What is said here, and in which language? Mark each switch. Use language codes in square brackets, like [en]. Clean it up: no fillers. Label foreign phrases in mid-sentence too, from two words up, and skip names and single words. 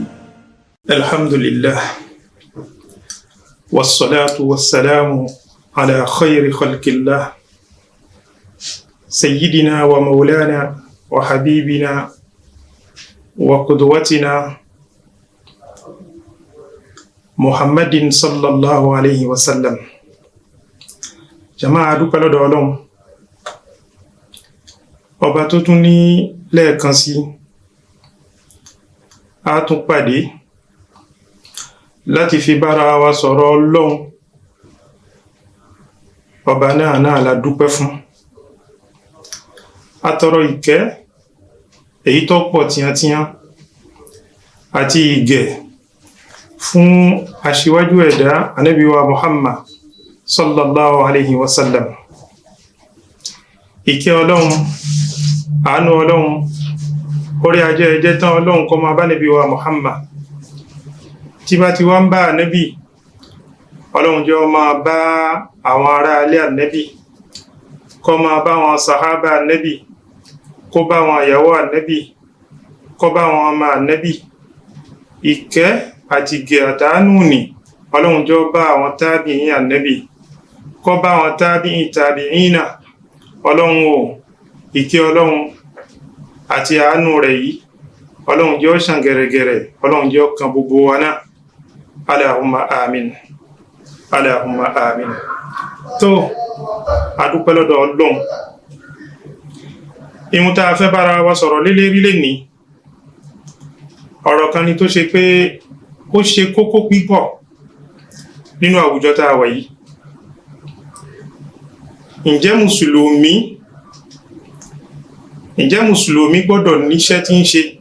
[ar] الحمد لله والصلاة والسلام على خير خلق الله سيدنا ومولانا وحبيبنا وقدوتنا محمد صلى الله عليه وسلم. [yo] جماعة dúpẹ́ lọ́dọ̀ Ọlọ́run ọba tó tún ní lẹ́ẹ̀kan sí a tún pàdé láti fi bára wa sọ̀rọ̀ Ọlọ́run. Ọba náà la dúpẹ́ fún. Atọrọ ìkẹ́ èyí tó pọ̀ tíyàntíyàn àti ìgẹ̀ fún aṣíwájú ẹ̀dá Ànábì wa Muhammad [ar] صلى الله عليه وسلم. [yo] Ìkẹ́ Ọlọ́run, àánú Ọlọ́run, orí ajẹ́ ẹjẹ́ tán Ọlọ́run kó máa bá Ànábì wa Muhammad. Tí bá ti wá ń bá Ànábì, Ọlọ́run jẹ́ ó máa bá àwọn ará ilé Ànábì, kó máa bá wọn sàhábà Ànábì, kó bá wọn ìyàwó Ànábì, kó bá wọn ọmọ Ànábì. Ìkẹ́ àti ìgẹ̀ àtàánú ni Ọlọ́run jẹ́ ó bá àwọn tábìín Ànábì, kó bá wọn tábìín Ọlọ́run o. Ìkẹ́ Ọlọ́run àti àánú rẹ̀ yìí Ọlọ́run jẹ́ ó ṣàn gẹ̀rẹ̀gẹ̀rẹ̀, Ọlọ́run jẹ́ ó kan gbogbo wa náà. [ar] اللهم آمين. اللهم آمين. [yo] Tó adúpẹ́ lọ́dọ̀ Ọlọ́run. Ìhun tá a fẹ́ bára wa sọ̀rọ̀ lélérí lénìí, ọ̀rọ̀ kan ni tó ṣe pé ó ṣe kókó pípọ̀ nínú àwùjọ tá a wà yìí. Ǹjẹ́ Mùsùlùmí gbọ́dọ̀ níṣẹ́ tí ń ṣe?